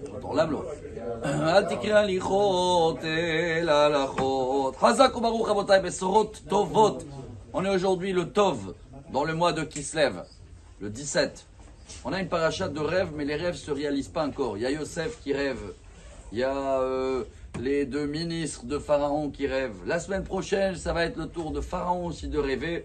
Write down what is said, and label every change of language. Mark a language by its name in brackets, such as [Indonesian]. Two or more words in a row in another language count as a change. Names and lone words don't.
[Hebrew] dans l'âme. אל תקרי הליכות אלא הלכות. חזק וברוך רבותי בשורות טובות. [French] On est aujourd'hui le Tov, dans le mois de Kislev, le 17. On a une paracha de rêves, mais les rêves ne se réalisent pas encore. Il y a Yosef qui rêve, il y a les deux ministres de Pharaon qui rêvent. La semaine prochaine, ça va être le tour de Pharaon aussi de rêver.